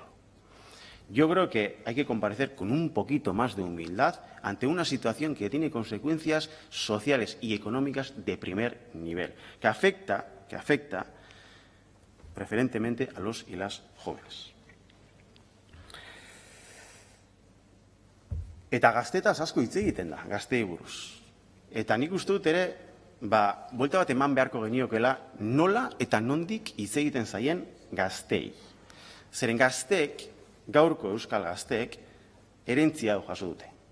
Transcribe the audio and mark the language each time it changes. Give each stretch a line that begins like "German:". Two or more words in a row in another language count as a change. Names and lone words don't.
Spanish: Yo creo que hay que comparecer con un poquito más de humildad ante una situación que tiene consecuencias sociales y económicas de primer nivel, que afecta preferentemente a los y las jóvenes.
Basque: Eta gaztetaz asko hitz egiten da, gazteei buruz. Eta nik uste dut ere buelta bat eman beharko geniokela nola eta nondik hitz egiten zaien gaztei. Zeren gazteek, gaurko euskal gazteek, herentzia hau jaso dute.